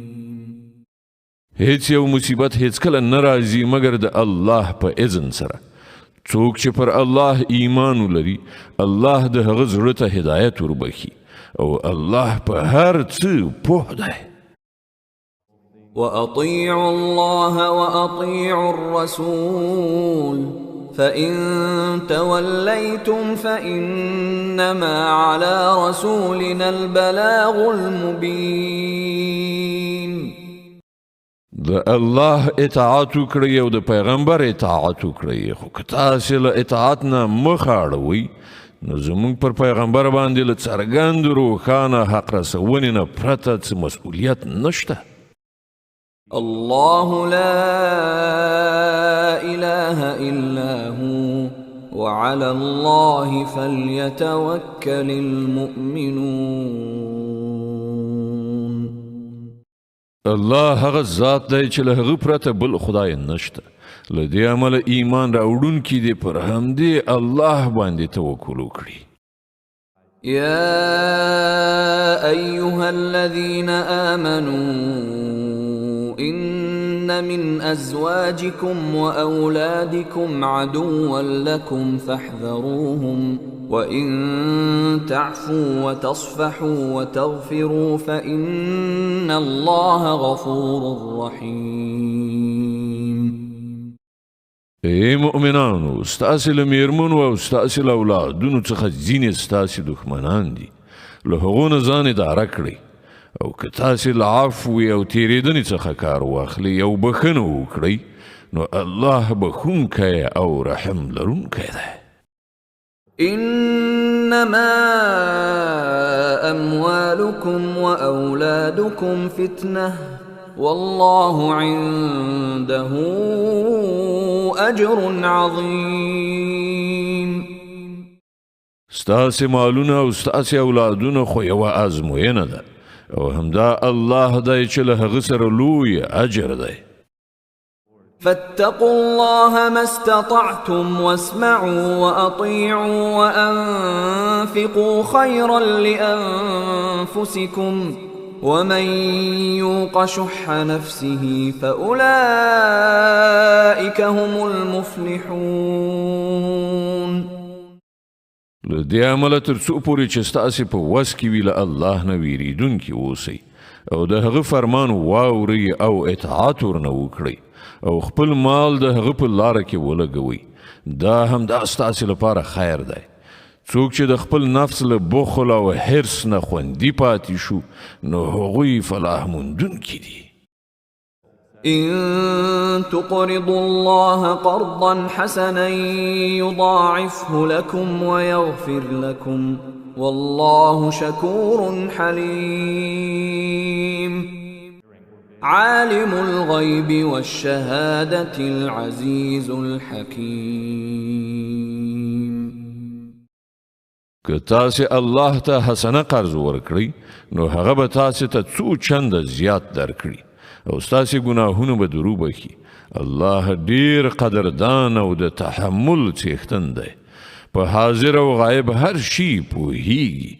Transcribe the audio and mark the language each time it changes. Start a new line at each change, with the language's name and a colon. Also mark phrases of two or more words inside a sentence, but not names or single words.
Pashto: هیڅ یو مصیبت هیڅ کله نه راځي مګر د الله په اذن سره. څوک چې پر الله ایمان ولري الله د هغه زړه ته هدایت وربخي او الله په هر څه پوه دی.
Arabic: وأطيعوا الله وأطيعوا الرسول فإن توليتم فإنما على رسولنا البلاغ المبين.
Pashto: د الله اطاعت وکړئ او د پیغمبر اطاعت وکړئ خو که تاسې له اطاعت نه مخ اړوئ نو زموږ پر پیغمبر باندې له څرګند روښانه حق رسونې نه پرته څه مسؤلیت نشته.
Arabic: الله لا إله إلا هو وعلى الله فليتوكل المؤمنون.
Pashto: الله هغه ذات دی چې له هغه پرته بل خدای نشته. له دې امله ایمان راوړونکي دې پر همدې الله باندې توکل وکړي.
Arabic: يا أيها الذين آمنوا إن من أزواجكم وأولادكم عدوا لكم فاحذروهم وإن تعفوا وتصفحوا وتغفروا فإن الله غفور رحيم.
Pashto: ای مؤمنانو ستاسې له میرمنو او ستاسې له اولادونو څخه ځینې ستاسې دښمنان دي. له هغو نه ځان اداره کړئ او که تاسې له عفوې او تېرېدنې څخه کار واخلئ او بښنه وکړئ نو الله بخښونکی او رحم لرونکی دی.
Arabic: إنما أموالكم وأولادكم فتنة والله عنده أجر عظيم.
Pashto: ستاسې مالونه او ستاسې اولادونه خو یوه ازموینه ده او همدا الله دی چې له هغه سره لوی اجر دی.
Arabic: فاتقوا الله ما استطعتم واسمعوا وأطيعوا وأنفقوا خيرا لأنفسكم ومن يوق شح نفسه فأولئك هم المفلحون.
Pashto: له دې امله تر څو پورې چې ستاسې په وس کې وي له الله نه ویریدونکي اوسئ او د هغه فرمان واورئ او اطاعت ورنه وکړئ او خپل مال د هغه په لاره کې ولګوئ. دا همدا ستاسې لپاره خیر دی. څوک چې د خپل نفس له بخل او حرص نه خوندي پاتې شو نو هغوی فلاح موندونکي دي.
Arabic: إن تقرضوا الله قرضا حسنا يضاعفه لكم ويغفر لكم والله شكور حليم. عالم الغيب والشهادة العزيز الحكيم.
Pashto: که تاسې الله ته حسنه قرض ورکړئ نو هغه به تاسې ته څو چنده زیات درکړي او ستاسې ګناهونه به درو بخي. الله ډیر قدردان او د تحمل څښتن دی. په حاضر او غایب هر شي پوهیږي.